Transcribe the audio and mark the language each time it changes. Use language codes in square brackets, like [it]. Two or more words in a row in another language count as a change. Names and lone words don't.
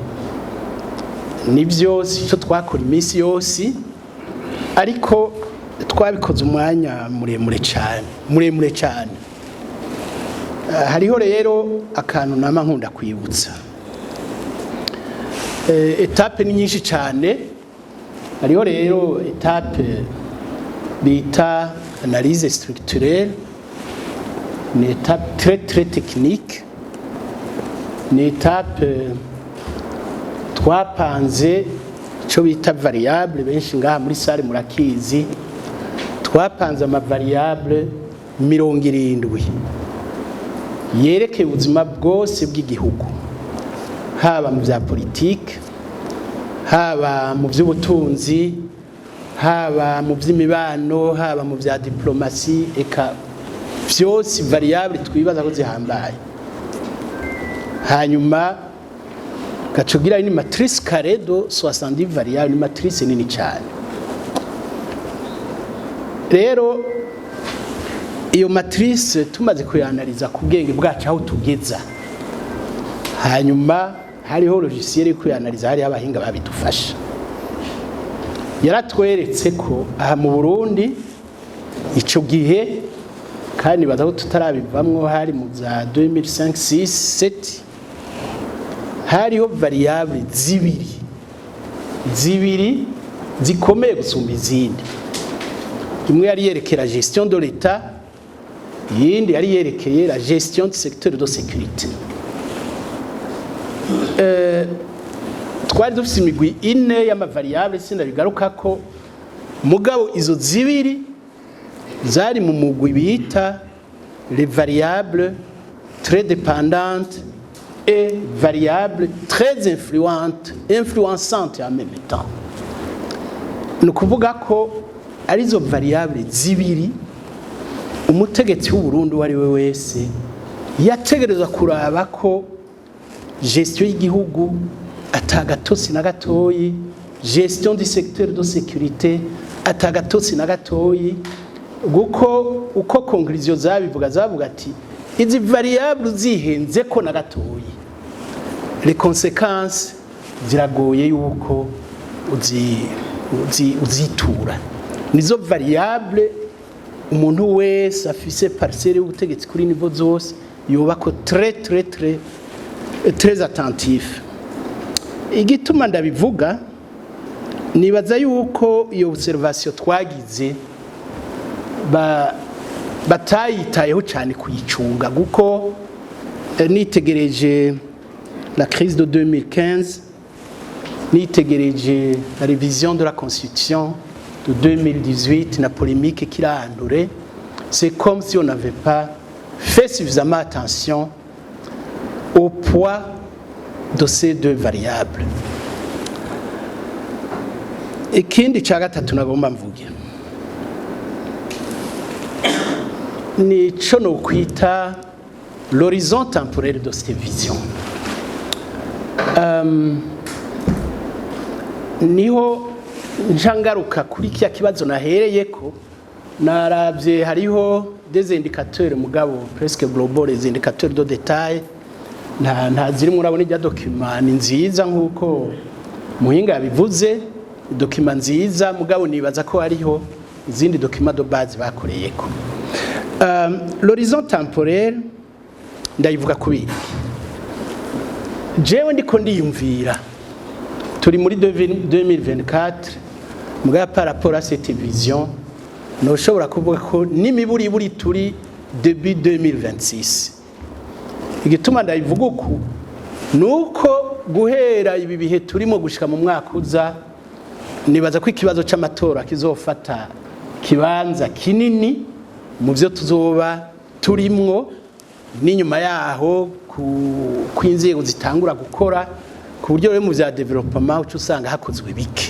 [rn] nivyo sico twakora iminsi yose ariko twabikoze umwanya muremure cyane hariho rero akantu nama nkunda kwibutsa etape ni nyinshi cyane hariho rero etape bita [fr] analyse structurelle [rn] ni [fr] étape très technique [rn] ni étape twapanze ico bita variable benshi ngaha muri salle murakizi twapanze ama variable 70 yerekeye ubuzima bwose bw'igihugu haba mu bya politique haba mu by'ubutunzi haba mu by'imibano haba mu bya diplomasi eka byose variable twibaza ko zihambaye hanyuma gacugira ni [fr] matrice carré de 70 variable [rn] ni matrice nini cyane rero iyo matrice tumaze kuyanaliza ku bwenge bwacu aho tugeza hanyuma hariho logiciel yo kuyanaliza hari abahinga babidufasha yaratweretse ko aha mu Burundi ico gihe kandi bazaho tutarabivamwo hari mu za 2005 6 7 hariho variable zibiri zikomeye gusumba izindi imwe yari yerekera [fr] gestion de l'État [rn] yindi yari yerekeye [fr] la gestion du secteur de sécurité [rn] twari dufite imigwi ine y'ama variable sinda bigaruka ko mugabo izo zibiri zari mu mugwi bita [fr] les variables très dépendantes et variables très influençantes en même temps. [rn] Ni ukuvuga ko arizo variable zibiri umutegetsi w'Uburundi wari we wese yategerezwa kuraba ko gestion y'igihugu atagatosi na gatoyi, [fr] gestion du secteur de sécurité [rn] atagatosi na gatoyi, guko uko conclusion zabivuga ati izi variable zihenze ko na gatoyi [fr] les conséquences [rn] ziragoye yuko uzitura. Nizo variable umuntu wese afise parcelle y'ubutegetsi kuri niveau zose yoba ko [fr] très attentif. [rn] Igituma ndabivuga nibaza yuko iyo observation twagize batayitayeho cyane kuyicunga guko nitegereje [fr] la crise de 2015, nitegereje la révision de la constitution de 2018 na polémique kirandure, c'est comme si on n'avait pas fait suffisamment attention au poids de ces deux variables. [rn] Ikindi ca gatatu nagomba mvuge nico no kwita [fr] l'horizon temporel de cette vision. [rn] Niho njangaruka kuri kiya kibazo nahereyeko, narabye hariho [fr] des indicateurs [rn] mugabo [fr] presque global, les indicateurs de détail [rn] nta ziri murabona ijya document ni nziza nkuko muhinga yabivuze, document nziza mugabo nibaza ko hariho izindi [fr] document de base [rn] bakoreyeko. [fr] L'horizon temporel [rn] ndayivuga kubiri jewe ndiko ndiyumvira turi muri 2024 mugabo [fr] par rapport à cette vision [rn] no shobora kuvuga ko nimiburi turi début 2026. Igituma ndayivuga uku nuko guhera ibi bihe turimo gushika mu mwaka uza nibaza ko ikibazo c'amatora kizofata kibanza kinini mu byo tuzoba turimwo, n'inyuma yaho ku inzego zitangura gukora ku buryo mu bya development ucu usanga hakozwe bike.